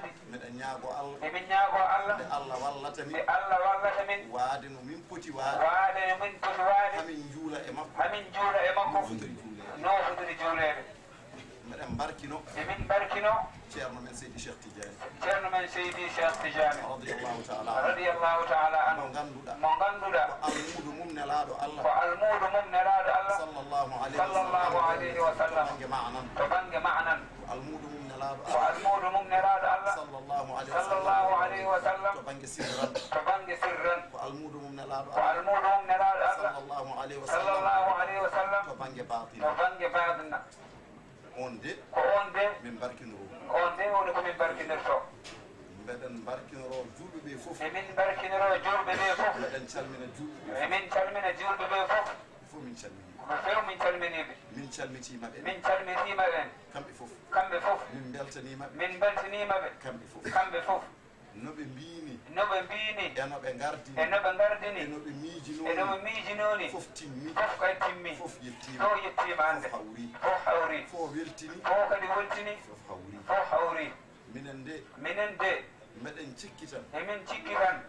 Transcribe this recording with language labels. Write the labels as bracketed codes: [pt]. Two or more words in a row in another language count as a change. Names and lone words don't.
[ff] Miɗen ñaago Allah. Emin ñaago Allah. Nde Allah wallata min. Nde Allah wallata min. Waade no min poti waade. Waade no min poti waade. Hamin juula e makko. Hamin juula e makko. No fotiri juuleede. No fotiri juuleede. Miɗen barkino. Emin barkino. Ceerno men Seydi Cheikh Tidiane. Ceerno men Seydi Cheikh Tidiane. [ar] رضي الله تعالى عنه. رضي الله تعالى عنه. [ff] Mo ngannduɗaa. Mo ngannduɗaa. Ko almuudu mum nelaaɗo Allah. Ko almuudu mum nelaaɗo Allah. [ar] صلى الله عليه وسلم. صلى الله عليه وسلم. [ff] To baŋnge ma'nan. To baŋnge ma'nan. Ko almuudo mum nelaaɗo Ko Allah. almuudo mum nelaaɗo Allah. [ar] صلى الله عليه وسلم. صلى الله عليه وسلم. [ff] To baŋnge sirran. To baŋnge sirran. Ko almuudo mum nelaaɗo Ko Allah. almuudo mum nelaaɗo Allah. [ar] صلى الله عليه وسلم. صلى الله عليه وسلم. [ff] To baŋnge baatin. To baŋnge baatin. On de. Ko on de. Min barkinoro. On de woni ko min barkinirto. Mbeɗen barkinoro julɓe ɓe fof. Emin barkinoro julɓe ɓe fof. Mbeɗen calmina julɓe ɓe fof. Emin calmina julɓe ɓe fof. Fof min calmini. Ko few min calmini ɓe. Min calmitima ɓe. Min calmitima ɓe. Kamɓe fof. Kamɓe fof. Min beltanima ɓe. Min beltanima ɓe. Kamɓe fof. Kamɓe fof. No ɓe mbini. No ɓe mbini. E no ɓe gardini. E no ɓe gardini. E no ɓe miijinoni. E no ɓe miijinoni. Fof timmi. Fof kay timmi. Fof yettima. Fof yettima hande. Fof hawri. Fof hawri. Fof weltini. Fof kadi weltini. Fof hawri. Fof hawri. Minen de. Minen de. Meɗen cikki tan. Emin cikki tan.